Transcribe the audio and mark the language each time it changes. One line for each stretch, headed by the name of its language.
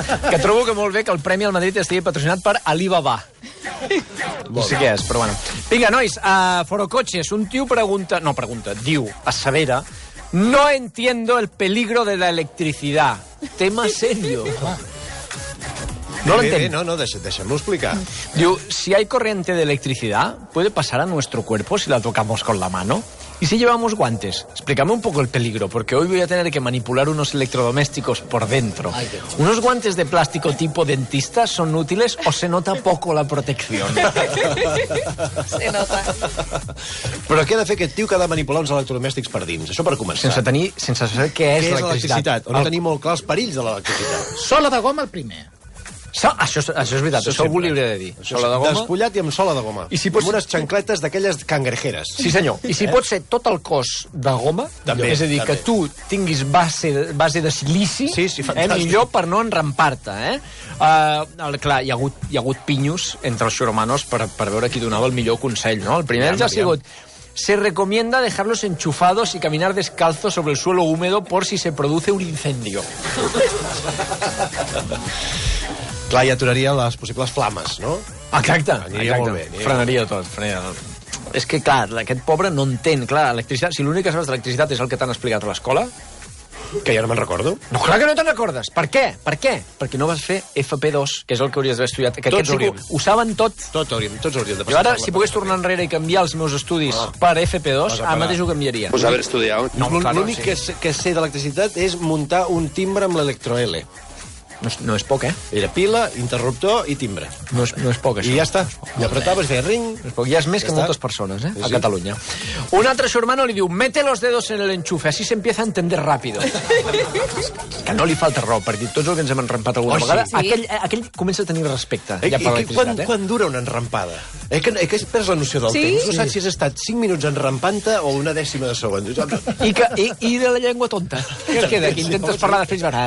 Catalan: Que trobo que molt bé que el Premi al Madrid estigui patrocinat per Alibaba. No sé què és, però bueno. Vinga, nois, Forocoches, un tio diu, assevera,
Spanish: no entiendo el peligro de la electricidad. Tema serio. No lo entiendo.
Catalan: No, deixem-lo explicar.
Spanish: Diu, si hay corriente de electricidad, ¿puede pasar a nuestro cuerpo si la tocamos con la mano? ¿Y si llevamos guantes? Explícame un poco el peligro, porque hoy voy a tener que manipular unos electrodomésticos por dentro. ¿Unos guantes de plástico tipo dentista son útiles o se nota poco la protección? Se nota.
Catalan: Però què ha de fer aquest tio que ha de manipular uns electrodomèstics per dins? Això per començar. Sense saber què és l'electricitat. O no tenir molt clar els perills de l'electricitat. Sola de goma el primer. Això és veritat, això algú li hauria de dir. Sola de goma. Despullat i amb sola de goma. I si pots... Amb unes xancletes d'aquelles cangrejeres. Sí, senyor. I si pot ser tot el cos de goma, també, és a dir, que tu tinguis base de silici, millor per no enrampar-te, clar, hi ha hagut pinyos entre els xurmanos per veure qui donava el millor consell, no? El primer ja ha sigut...
Spanish: Se recomienda dejarlos enchufados y caminar descalzo sobre el suelo húmedo por si se produce un incendio.
Catalan: Clar, i aturaria les possibles flames, no? Exacte. Molt bé. Frenaria tot. És que, clar, aquest pobre no entén, clar, electricitat. Si l'únic que sabes d'electricitat és el que t'han explicat a l'escola... Que ja no me'n recordo. No, clar que no te'n recordes. Per què? Perquè no vas fer FP2, que és el que hauries d'haver estudiat. Que tots ho saben tot. Tots hauríem de passar. Jo ara, si pogués tornar enrere i canviar els meus estudis per FP2, ara mateix ho canviaria. Pues haver estudiat. L'únic que sé d'electricitat és muntar un timbre amb l'electro-L. No és poc, eh? Era pila, interruptor i timbre. No és poc, això. I ja està. I apretaves, feia ring... Ja és més que moltes persones, a Catalunya. Un altre xurmano li diu,
Spanish: mete los dedos en el enchufe, así se empieza a entender rápido.
Catalan: Que no li falta raó, perquè tots els que ens hem enrampat alguna vegada, aquell comença a tenir respecte ja per l'electricitat. Quan dura una enrampada? Que has pres la noció del temps. No saps si has estat 5 minuts enrampant-te o una dècima de segon. I de la llengua tonta. Què queda? Que intentes parlar després...